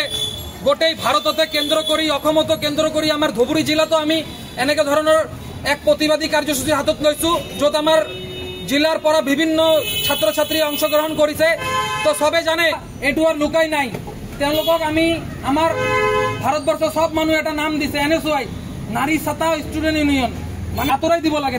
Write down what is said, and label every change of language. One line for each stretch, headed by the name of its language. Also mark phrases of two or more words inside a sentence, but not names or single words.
Assamese: গোটেই ভারততে কেন্দ্র করি অসমতো কেন্দ্র করি আমার ধুবুৰী জিলাতো আমি এনেকে ধৰণৰ এক প্ৰতিবাদী কাৰ্যসূচী হাতত লৈছো য'ত আমাৰ জিলাৰ পৰা বিভিন্ন ছাত্ৰ ছাত্ৰী অংশগ্ৰহণ কৰিছে। তো সবে জানে এইটো আর লুকাই নাই, তেওঁলোকক আমি আমাৰ ভাৰতবৰ্ষৰ সব মানুহ এটা নাম দিছে NSUI নাৰী সত্তা ষ্টুডেন্ট ইউনিয়ন, মানে আঁতৰাই দিব লাগে।